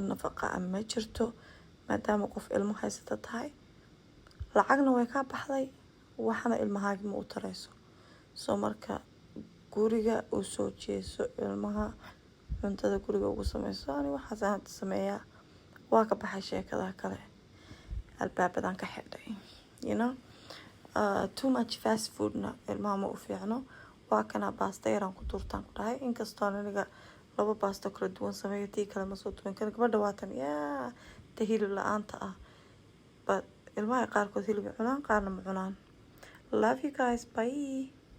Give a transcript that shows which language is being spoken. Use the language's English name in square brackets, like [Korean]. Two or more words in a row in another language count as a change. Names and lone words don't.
[Somali] nafaqo ma jirto maadaama qof ilmo haysata tahay lacagna way ka baxday waxana ilmahaaga ma u tarayso soo marka guriga u soo jeeso ilmaha cuntada guriga ugu sameyso ani waxaas aan sameeyaa waa ka baxay sheekada kale albaabadan ka xidhay [English] you know too much fast food [Somali] na ilmaha ma u fiicno waa kana baasta yaraan ku turtaan ku dhahay inkastoo aniga 2 baasto kala duwan sameeyo tii kale ma soo tuwan kan gabadha waatan yaa hilib la'aanta ah but ilmaha qaarkood hilib cunaan qaarna ma cunaan [English] love you guys bye